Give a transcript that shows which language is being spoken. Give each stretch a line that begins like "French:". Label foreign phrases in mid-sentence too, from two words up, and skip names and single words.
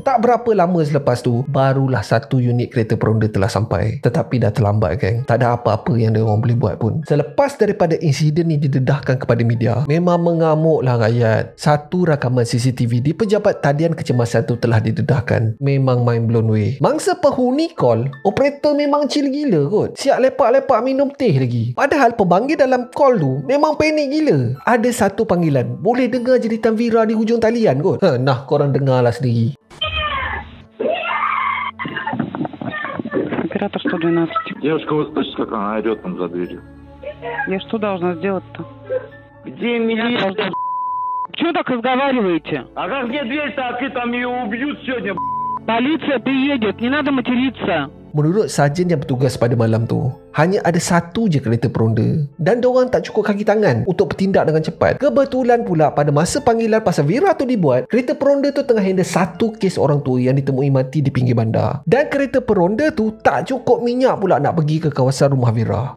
Malay: Tak berapa lama selepas tu, barulah satu unit kereta peronda telah sampai. Tetapi dah terlambat geng. Tak ada apa-apa yang diorang boleh buat pun. Selepas daripada insiden ni didedahkan kepada media, memang mengamuklah rakyat. Satu rakaman CCTV di pejabat talian kecemasan tu telah didedahkan. Memang
English: mind blown
Malay: weh. Mangsa penghuni call, operator memang chill gila kot. Siap lepak-lepak minum teh lagi. Padahal pemanggil dalam call tu memang panik gila. Ada satu panggilan, boleh dengar jeritan Vera di hujung talian kot. Nah korang dengarlah sendiri.
Russian: Оператор 112. Девушка, вы слышите, как она орет там за дверью? Я что должна сделать-то? Где милиция? Чего так разговариваете? А как где дверь-то открыта, там ее убьют сегодня. Полиция приедет, не надо материться.
Malay: Menurut sarjan yang bertugas pada malam tu, hanya ada satu je kereta peronda dan diorang tak cukup kaki tangan untuk bertindak dengan cepat. Kebetulan pula pada masa panggilan pasal Vira tu dibuat, kereta peronda tu tengah handle satu kes orang tua yang ditemui mati di pinggir bandar. Dan kereta peronda tu tak cukup minyak pula nak pergi ke kawasan rumah Vira.